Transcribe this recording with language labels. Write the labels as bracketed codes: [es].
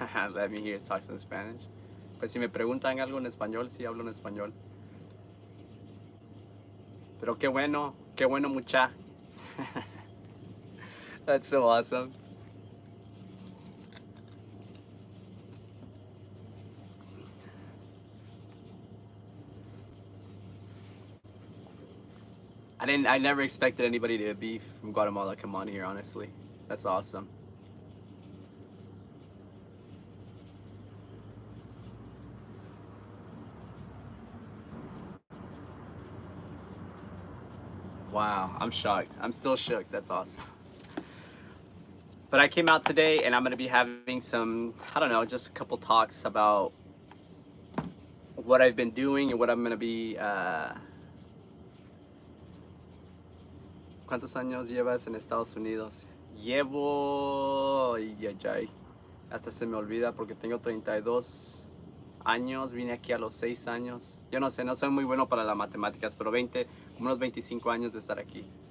[en] Let me hear talk some Spanish. [es] Pues si me preguntan algo en español, sí hablo en español. Pero qué bueno mucha. [en] That's so awesome. I never expected anybody to be from Guatemala come on here, honestly. That's awesome. Wow, I'm shocked. I'm still shook. That's awesome. But I came out today and I'm going to be having some, I don't know, just a couple talks about what I've been doing and what I'm going to be. [es] ¿Cuántos años llevas en Estados Unidos? Llevo. Hasta se me olvida porque tengo 32 años. Vine aquí a los 6 años. Yo no sé, no soy muy bueno para las matemáticas, pero 20, como unos 25 años de estar aquí.